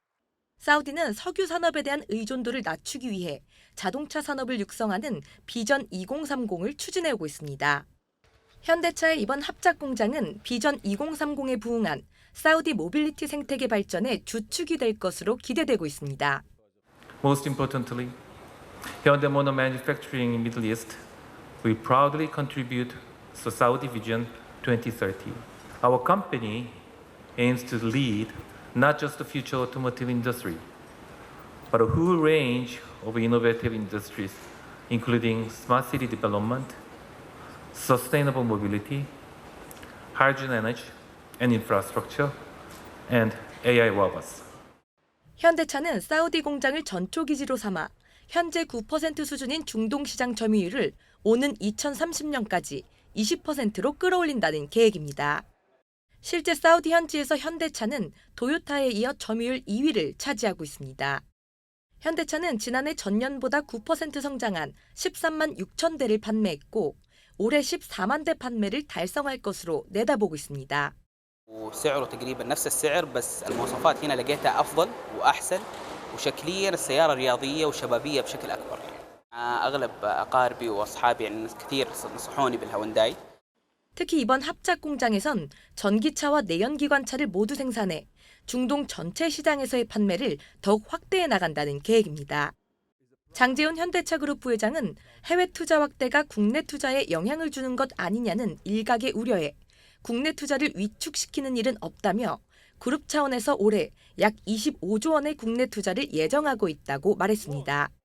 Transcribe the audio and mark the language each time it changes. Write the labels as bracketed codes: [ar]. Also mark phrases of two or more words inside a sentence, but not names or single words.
[ko] 사우디는 석유 산업에 대한 의존도를 낮추기 위해 자동차 산업을 육성하는 비전 2030을 추진해오고 있습니다. 현대차의 이번 합작 공장은 비전 2030에 부응한 사우디 모빌리티 생태계 발전의 주축이 될 것으로 기대되고 있습니다. [en] Most importantly, Hyundai Motor Manufacturing in Middle East, we proudly contribute to Saudi Vision 2030. Our company aims to lead not just the future automotive industry, but a whole range of innovative industries, including smart city development, sustainable mobility, hydrogen energy, and infrastructure, and AI robots. [ko] 현대차는 사우디 공장을 전초 기지로 삼아 현재 9% 수준인 중동 시장 점유율을 오는 2030년까지 20%로 끌어올린다는 계획입니다. 실제 사우디 현지에서 현대차는 도요타에 이어 점유율 2위를 차지하고 있습니다. 현대차는 지난해 전년보다 9% 성장한 13만 6천 대를 판매했고 올해 14만 대 판매를 달성할 것으로 내다보고 있습니다. [ar] وسعره تقريبا نفس السعر بس المواصفات هنا لقيتها أفضل وأحسن وشكليا السيارة رياضية وشبابية بشكل أكبر. أغلب أقاربي وأصحابي يعني ناس كثير نصحوني بالهونداي. [ko] 특히 이번 합작 공장에선 전기차와 내연기관차를 모두 생산해 중동 전체 시장에서의 판매를 더욱 확대해 나간다는 계획입니다. 장재훈 현대차그룹 부회장은 해외 투자 확대가 국내 투자에 영향을 주는 것 아니냐는 일각의 우려에 국내 투자를 위축시키는 일은 없다며 그룹 차원에서 올해 약 25조 원의 국내 투자를 예정하고 있다고 말했습니다.